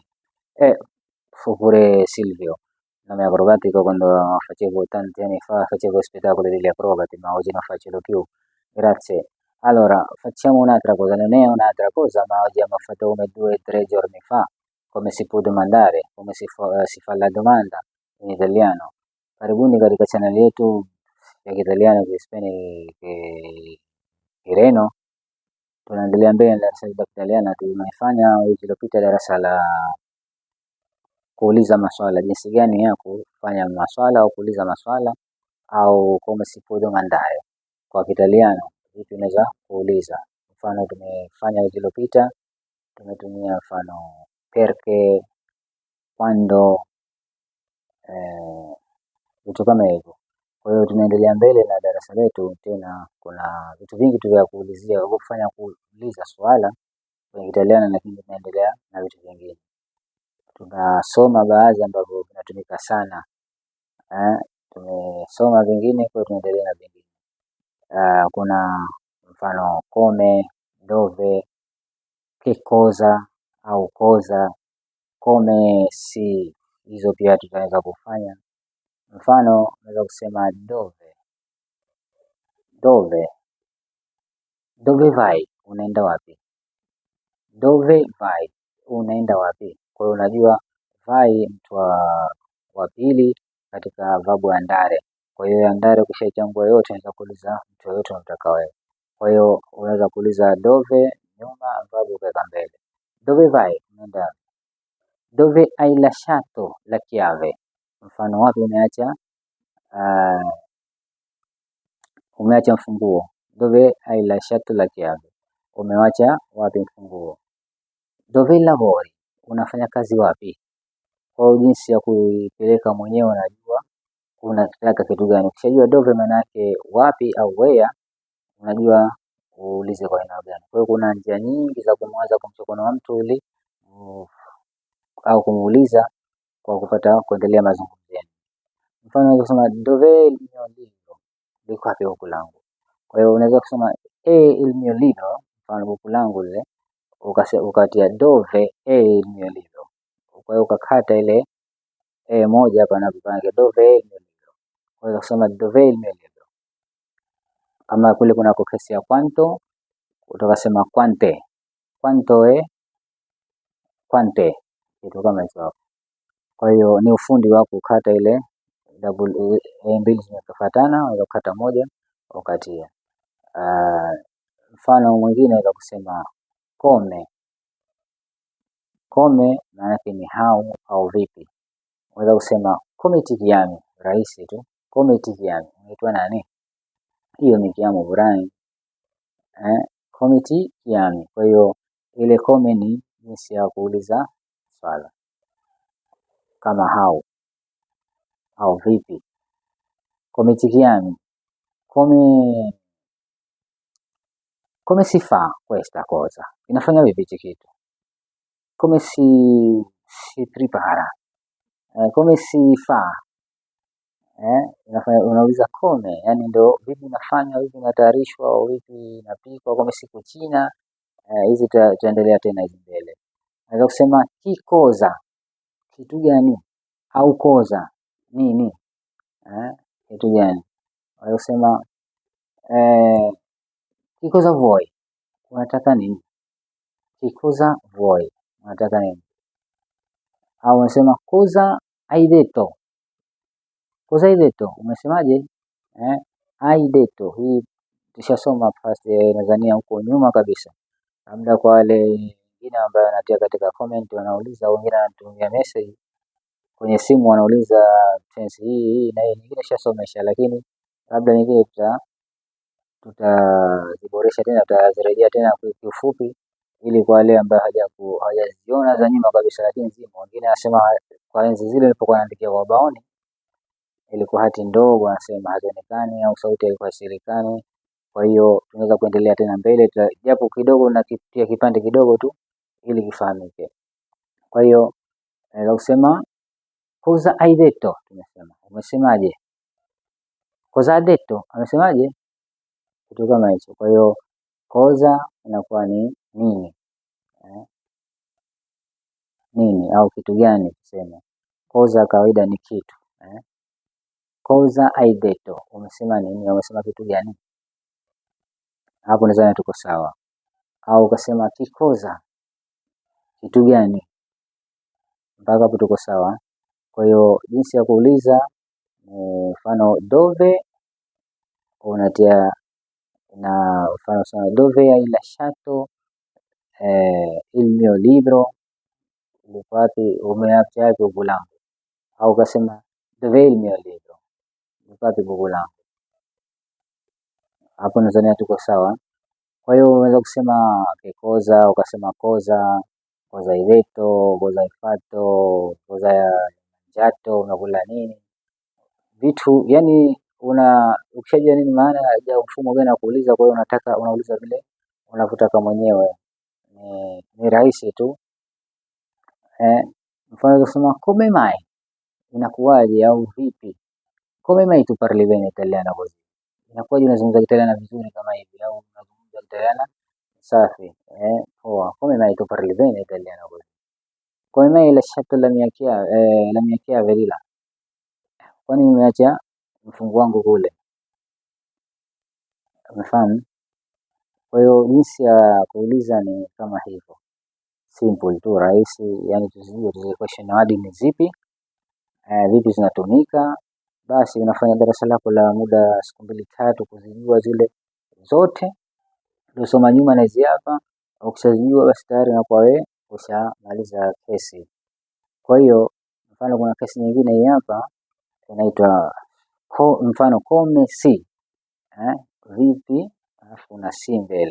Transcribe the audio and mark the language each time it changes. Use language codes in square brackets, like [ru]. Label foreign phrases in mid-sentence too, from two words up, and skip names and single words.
[it] E fu pure Silvio, nome acrobatico quando facevo tanti anni fa, facevo spettacoli degli acrobati, ma oggi non faccio più. Grazie. Allora, facciamo un'altra cosa, non è un'altra cosa, ma oggi abbiamo fatto come 2 o 3 giorni fa, come si può domandare, come si fa la domanda in italiano. [sw] Karibuni katika chaneli yetu ya Kiitaliano Kireno. Tunaendelea mbele na darasa la Kitaliano. Tumefanya wiki iliyopita darasa la kuuliza maswala, jinsi gani ya kufanya maswala au kuuliza maswala au [it] come si può domandare [sw] kwa Kiitaliano, vipi unaweza kuuliza. Mfano tumefanya wiki iliyopita, tumetumia mfano [it] perché, quando, [sw] vitu kama hivyo. Kwa hiyo tunaendelea mbele na darasa letu, tena kuna vitu vingi tu vya kuulizia, kufanya kuuliza swala kwenye Kiitaliano, lakini tunaendelea na vitu vingine. Tunasoma baadhi ambavyo vinatumika sana. Tumesoma vingine kwa tunaendelea na vingine. Kuna mfano [it] come, dove, che cosa [sw] au [it] cosa, come si, [sw] hizo pia tutaweza kufanya. Mfano unaweza kusema [it] dove, dove vai, [sw] unaenda wapi? [it] Dove vai, [sw] unaenda wapi? Kwa hiyo unajua vai mtu wa pili katika verbu andare. Kwa hiyo andare ukishaichambua yote unaweza kuuliza mtu yoyote unamtaka wewe. Kwa hiyo unaweza kuuliza dove nyuma, verbu ukaweka mbele. [it] Dove vai, [sw] unaenda wapi? [it] Dove hai lasciato la chiave? [sw] Mfano wapi umeacha mfunguo. [it] Dove hai lasciato la chiave? [sw] Umewacha wapi mfunguo? [it] Dove lavori? [sw] Unafanya kazi wapi? Kwa jinsi ya kuipeleka mwenyewe unajua unataka kitu gani. Ukishajua dove maana yake wapi au where, unajua uulize kwa aina gani. Kwa hiyo kuna njia nyingi za kumwanza kumchokonoa mtu ili au kumuuliza kwa kupata kuendelea mazungumzo yenu. Mfano unaweza kusema [it] dove il mio libro? [sw] Liko wapi buku langu? Kwa hiyo unaweza kusema [it] il mio libro, [sw] mfano buku langu lile, ukatia [it] dove il mio libro. [sw] Kwa hiyo ukakata ile moja hapa na kupange [it] dove il mio libro. [sw] Kwa hiyo kusema [it] dove il mio libro. [sw] Kama kule kuna kesi ya quanto, utakasema quante. [it] Quanto è quante, [sw] kitu kama hicho. Kwa hiyo ni ufundi wa kukata ile double mbili zinazofuatana, unaweza kukata moja ukatia. Mfano mwingine unaweza kusema come. Come maana yake ni how au vipi. Unaweza kusema [it] come ti chiami, [sw] rahisi tu. [it] Come ti chiami, [sw] unaitwa nani? Hiyo ni chiamo Brian. [it] Come ti chiami. [sw] Kwa hiyo ile come ni jinsi ya kuuliza swala kama how au vipi. [it] Come ti chiami, come si fa questa cosa, [sw] inafanya vipi hichi kitu. [it] Come si prepara, come si fa, unauliza come, [sw] yani ndio vipi inafanywa, vipi inatayarishwa au vipi inapikwa. [it] Come si cucina, [sw] hizi tutaendelea tena hizi mbele. Unaweza kusema [it] che cosa, [sw] kitu gani, au cosa, nini, kitu gani. Unaweza kusema [it] che cosa vuoi, [sw] unataka nini. [it] Che cosa vuoi, [sw] unataka nini. Au unasema [it] cosa hai detto. Cosa hai detto, umesemaje? Hai detto, [sw] hii tushasoma past, nadhania huko nyuma kabisa. Labda kwa wale wengine ambao wanatia katika comment wanauliza, au wengine wanatumia message kwenye simu wanauliza tense hii na hii nyingine shasomesha, lakini labda nyingine tutaziboresha tena, tutazirejea tena kwa kifupi ili kwa wale ambao hawajaziona za nyuma kabisa, lakini zimo. Wengine anasema kwa enzi zile nilipokuwa naandikia kwa ubaoni ilikuwa hati ndogo, anasema hazionekani au sauti ilikuwa isilikani. Kwa hiyo tunaweza kuendelea tena mbele japo kidogo na kitia kipande kidogo tu ili kifahamike. Kwa hiyo naweza kusema [it] cosa hai detto, [sw] tumesema umesemaje? [it] Cosa ha detto, [sw] amesemaje? Kitu kama hicho. Kwa hiyo cosa inakuwa ni nini, nini au kitu gani tuseme. Cosa kawaida ni kitu. Cosa hai detto, umesema nini, umesema kitu gani? Hapo nadhani tuko sawa. Au ukasema kikoza, kitu gani, mpaka hapo tuko sawa. Kwa hiyo jinsi ya kuuliza, mfano dove unatia na mfano sana [it] dove hai lasciato il mio libro, [sw] wapi umeacha yake buku langu. Au ukasema [it] dove il mio libro, [sw] wapi buku langu. Hapo nadhani tuko sawa. Kwa hiyo unaweza kusema kikoza, ukasema [it] cosa, cosa hai detto, cosa hai fatto, cosa hai mangiato, [sw] unakula nini, vitu yani ukishajua nini maana ya mfumo gani wa kuuliza. Kwa hiyo unauliza vile unavyotaka mwenyewe, ni rahisi tu. Mfano kusema [it] come mai, [sw] inakuwaje au vipi. [it] Come mai tu parli bene italiano così, [sw] inakuwaje unazungumza Kitaliano vizuri kama hivi, au unazungumza Kitaliano safi. [it] Come mai tu parli bene italiano così. Come mai hai lasciato la mia chiave lì là, [sw] kwani nimeacha mfungu wangu kule. Umefahamu? Kwa hiyo jinsi ya kuuliza ni kama hivyo, simple tu, rahisi. Yani tuzijue zile [en] question word [sw] ni zipi, vipi zinatumika. Basi unafanya darasa lako la muda siku 2-3 kuzijua zile zote ulisoma nyuma na hizi hapa. Ukishajua basi tayari unakuwa wewe ushamaliza kesi. Kwa hiyo mfano kuna kesi nyingine hii hapa inaitwa mfano [it] come si, [sw] vipi, alafu na si mbele.